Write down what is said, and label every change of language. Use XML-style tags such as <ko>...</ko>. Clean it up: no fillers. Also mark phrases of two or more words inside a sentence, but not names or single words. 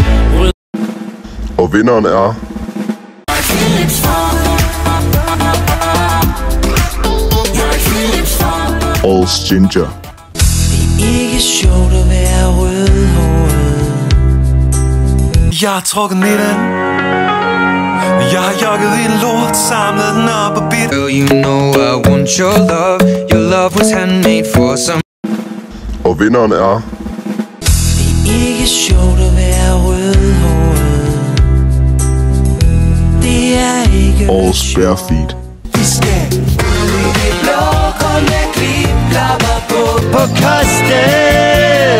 <da>Og vinderen er... Årets ginger. det er ikke sjovt at være rødhåret. Jeg har trukket midten. Jeg har jogget i en lort, samlet den op og bidt.</da> <en>Girl, you know I want your love. Your love was handmade for some.</en> <da>Og vinderen er... Det er ikke sjovt at være rødhåret. Det er ikke Årets barefeet. Vi skal ud i det blå, kun med klipklapper på kostet.</da>